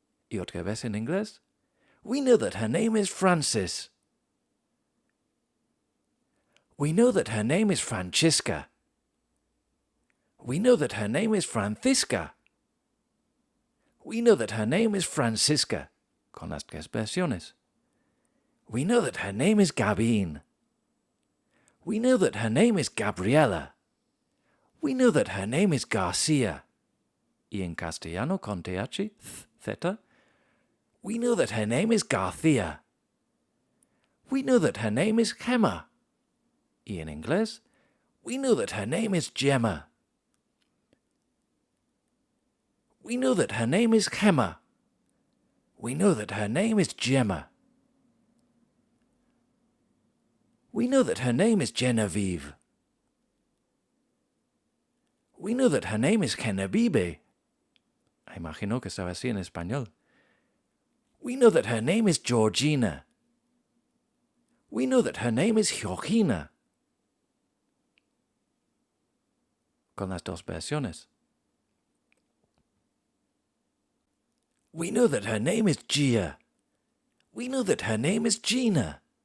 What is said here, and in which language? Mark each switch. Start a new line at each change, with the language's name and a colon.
English: Y otra vez en inglés, we know that her name is Francis. We know that her name is Francisca. We know that her name is Francisca. We know that her name is Francisca, con las tres versiones. We know that her name is Gabine. We know that her name is Gabriela. We know that her name is Garcia. Y en castellano con th, theta, we know that her name is Garcia. We know that her name is Gemma. Y en inglés, we know that her name is Gemma. We know that her name is Gemma. We know that her name is Gemma. We know that her name is Genevieve. We know that her name is Genevieve.
Spanish: Imagino que estaba así en español.
English: We know that her name is Georgina. We know that her name is Georgina.
Spanish: Con las dos versiones.
English: We know that her name is Gia. We know that her name is Gina.